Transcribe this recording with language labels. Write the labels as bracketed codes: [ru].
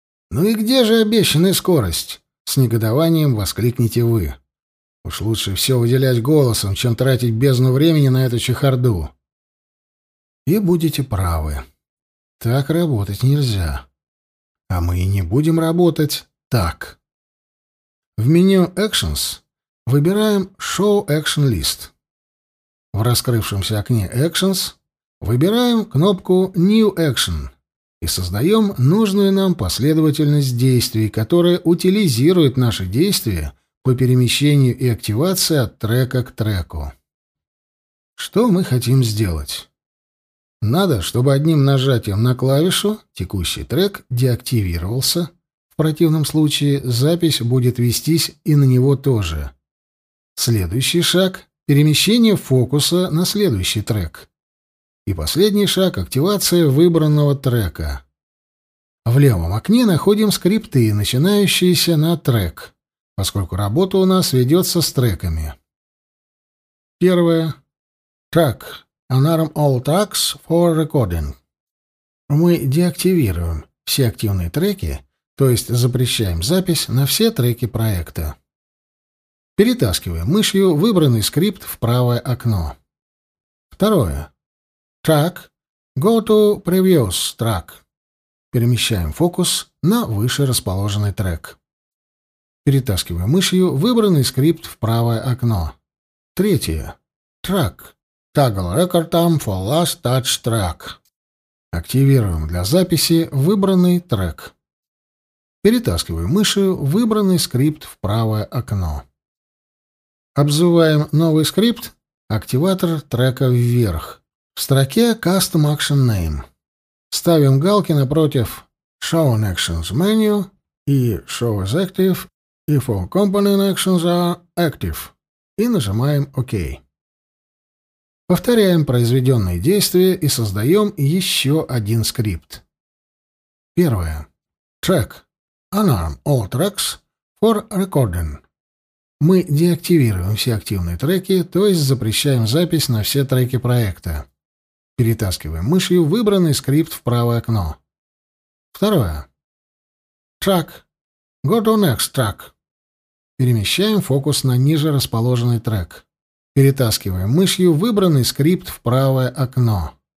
[ru] «Ну и где же обещанная скорость?» — с негодованием воскликнете вы. «Уж лучше все выделять голосом, чем тратить бездну времени на эту чехарду». И будете правы. Так работать нельзя. А мы и не будем работать так. В меню «Actions» выбираем «Show Action List». В раскрывшемся окне «Actions» выбираем кнопку «New Action» и создаем нужную нам последовательность действий, которая утилизирует наши действия по перемещению и активации от трека к треку. Что мы хотим сделать? Надо, чтобы одним нажатием на клавишу текущий трек деактивировался. В противном случае запись будет вестись и на него тоже. Следующий шаг — перемещение фокуса на следующий трек. И последний шаг — активация выбранного трека. В левом окне находим скрипты, начинающиеся на трек, поскольку работа у нас ведется с треками. Первое. Track. [en] Unarm all tracks for recording. [ru] Мы деактивируем все активные треки, то есть запрещаем запись на все треки проекта. Перетаскиваем мышью выбранный скрипт в правое окно. Второе. [en] Track. Go to previous track. [ru] Перемещаем фокус на выше расположенный трек. Перетаскиваем мышью выбранный скрипт в правое окно. Третье. [en] Track. Toggle record time for last touch track. [ru] Активируем для записи выбранный трек. Перетаскиваем мышью выбранный скрипт в правое окно. Обзываем новый скрипт «Активатор трека вверх» в строке «Custom Action Name». Ставим галки напротив «Show on Actions Menu» и «Show is active» [en] if all component actions are active [ru] и нажимаем «OK». Повторяем произведенные действия и создаем еще один скрипт. Первое. Track. [en] Unarm all tracks for recording. [ru] Мы деактивируем все активные треки, то есть запрещаем запись на все треки проекта. Перетаскиваем мышью выбранный скрипт в правое окно. Второе. [en] Track. Go to next track. [ru] Перемещаем фокус на ниже расположенный трек. Перетаскиваем мышью выбранный скрипт в правое окно.